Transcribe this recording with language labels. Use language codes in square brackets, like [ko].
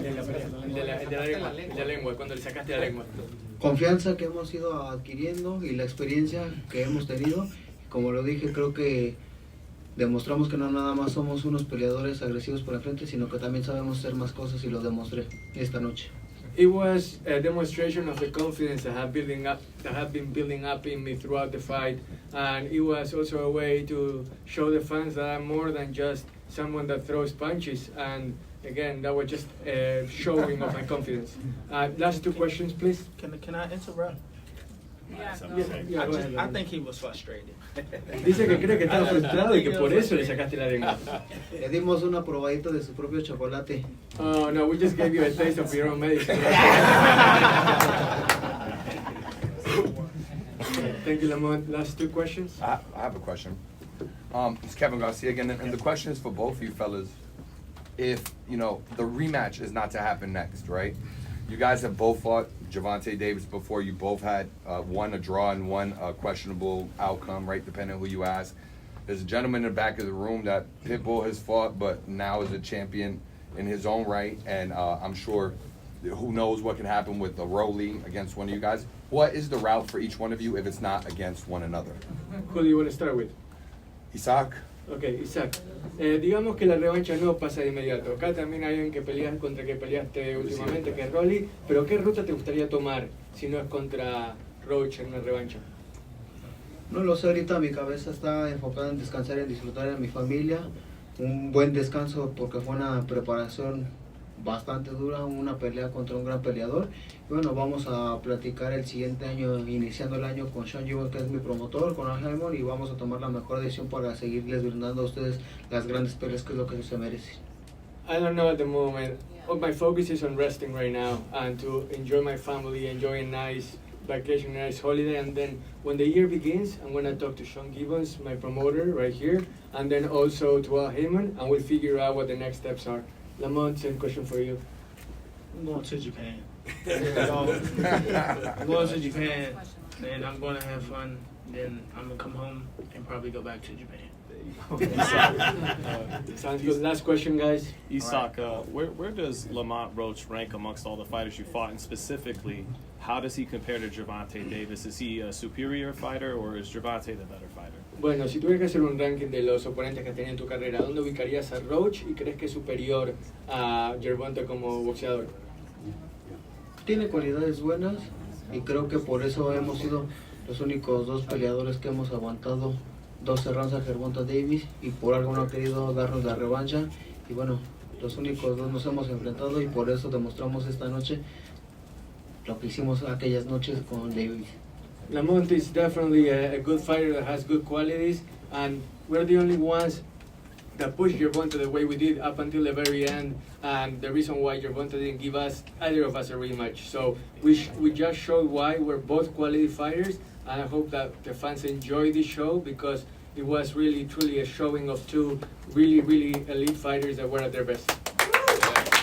[es] En la pelea, el de la lengua, cuando le sacaste la lengua. Confianza que hemos ido adquiriendo y la experiencia que hemos tenido. Como lo dije, creo que demostramos que no nada más somos unos peleadores agresivos por la frente, sino que también sabemos hacer más cosas y lo demostré esta noche. [en] It was a demonstration of the confidence that have been building up in me throughout the fight, and it was also a way to show the fans that I'm more than just someone that throws punches. And again, that was just a showing of my confidence. Last two questions, please. Can I interrupt? Yeah, go ahead. I think he was frustrated. [es] Dice que cree que estaba frustrado y que por eso le sacaste la lengua. Le dimos una probadita de su propio chocolate. [en] Oh no, we just gave you a taste of your own medicine. Thank you, Lamont. Last two questions. I have a question. It's Kevin Garcia again, and the question is for both of you fellas. If, you know, the rematch is not to happen next, right? You guys have both fought Gervonta Davis before. You both had one a draw and one questionable outcome, right, depending on who you ask. There's a gentleman in the back of the room that Pitbull has fought, but now is a champion in his own right, and I'm sure who knows what can happen with the Rolly against one of you guys. What is the route for each one of you if it's not against one another? Who do you want to start with? Isaac? Okay, Isaac. [es] Digamos que la revancha no pasa de inmediato. Acá también hay alguien que peleas contra que peleaste últimamente, que es Rolly. Pero ¿qué ruta te gustaría tomar si no es contra Roach en una revancha? No lo sé, ahorita mi cabeza está enfocada en descansar, en disfrutar de mi familia. Un buen descanso porque fue una preparación bastante dura, una pelea contra un gran peleador. Y bueno, vamos a platicar el siguiente año, iniciando el año con Sean Jewell, que es mi promotor, con Alheimer, y vamos a tomar la mejor decisión para seguirles brindando a ustedes las grandes peleas que es lo que se merecen. [en] I don't know at the moment. My focus is on resting right now and to enjoy my family, enjoy a nice vacation, a nice holiday, and then when the year begins, I'm going to talk to Sean Gibbons, my promoter, right here, and then also to Al Heyman, and we'll figure out what the next steps are. Lamont, same question for you. I'm going to Japan. I'm going to Japan, and I'm going to have fun. Then I'm going to come home and probably go back to Japan. Sounds good. Last question, guys. Isaac, where does Lamont Roach rank amongst all the fighters you fought, and specifically, how does he compare to Gervonta Davis? Is he a superior fighter, or is Gervonta the better fighter? [es] Bueno, si tuvieras que hacer un ranking de los oponentes que has tenido en tu carrera, ¿dónde ubicarías a Roach y crees que es superior a Gervonta como boxeador? Tiene cualidades buenas y creo que por eso hemos sido los únicos dos peleadores que hemos aguantado 12 rounds a Gervonta Davis, y por algo no ha querido darnos la revancha. Y bueno, los únicos dos nos hemos enfrentado y por eso demostramos esta noche lo que hicimos aquellas noches con Davis. [en] Lamont is definitely a good fighter that has good qualities, and we're the only ones that pushed Gervonta the way we did up until the very end, and the reason why Gervonta didn't give us, either of us, a rematch. So we just showed why we're both quality fighters, and I hope that the fans enjoy this show because it was really, truly a showing of two really, really elite fighters that were at their best.